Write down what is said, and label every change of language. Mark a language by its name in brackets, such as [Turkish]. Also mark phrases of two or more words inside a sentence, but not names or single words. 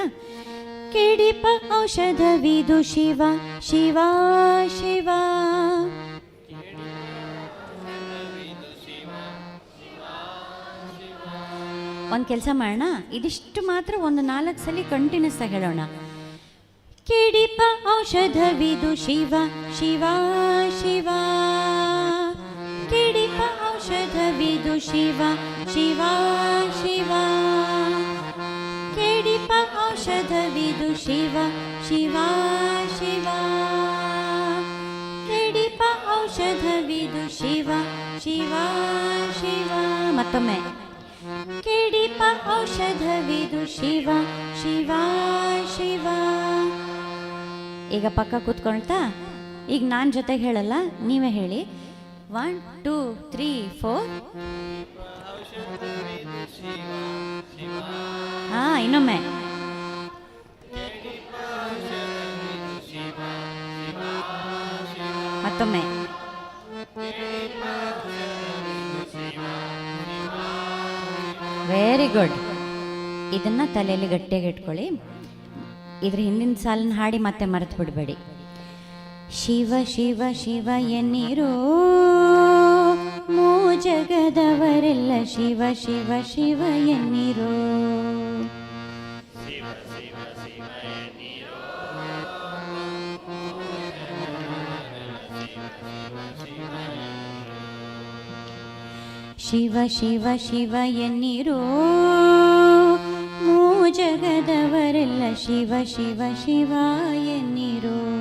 [Kannada] ಕೆಡಿಪ ಔಷಧವಿದು ಶಿವ, ಶಿವ ಶಿವ. ಒಂದು ಕೆಲಸ ಮಾಡೋಣ, ಇದಿಷ್ಟು ಮಾತ್ರ ಒಂದು 4 ಸಲ ಕಂಟಿನ್ಯೂಸ್ ಆಗಿ ಹೇಳೋಣ. ಕೆಡಿಪ ಔಷಧವಿದು ಶಿವ, ಶಿವ ಶಿವ. ಕೆಡಿಪ ಔಷಧವಿದು ಶಿವ, ಶಿವ ಶಿವ. ಕೆಡಿಪ ಔಷಧವಿದು ಶಿವ, ಶಿವ ಶಿವ. ಕೆಡಿಪ ಔಷಧವಿದು ಶಿವ, ಶಿವ ಶಿವ. ಮತ್ತೊಮ್ಮೆ. ಕೆಡಿಪ ಔಷಧವಿದು ಶಿವ, ಶಿವ ಶಿವ. ಈಗ ಪಕ್ಕ ಕೂತ್ಕೊಳ್ತಾ, ಈಗ ನಾನು ಜೊತೆಗೆ ಹೇಳಲ್ಲ, ನೀವೇ ಹೇಳಿ. 1 2 3 4. ಇನ್ನೊಮ್ಮೆ. ಮತ್ತೊಮ್ಮೆ. [English] very good. [Kannada] ಇದನ್ನು ತಲೆಯಲ್ಲಿ ಗಟ್ಟಿಯಾಗಿ ಇಟ್ಕೊಳ್ಳಿ. ಇದ್ರ ಹಿಂದಿನ ಸಾಲನ್ನು ಹಾಡಿ ಮತ್ತೆ ಮರೆತು ಬಿಡಬೇಡಿ. ಶಿವ ಶಿವ ಶಿವ ಎನ್ನಿರೋ, ಮೂ ಜಗದವರೆಲ್ಲ ಶಿವ ಶಿವ ಶಿವ ಎನ್ನಿರೋ. ಶಿವ ಶಿವ ಶಿವ ಎನ್ನಿರೋ, ಮೂ ಜಗದವರೆಲ್ಲ ಶಿವ ಶಿವ ಶಿವ ಎನ್ನಿರೋ.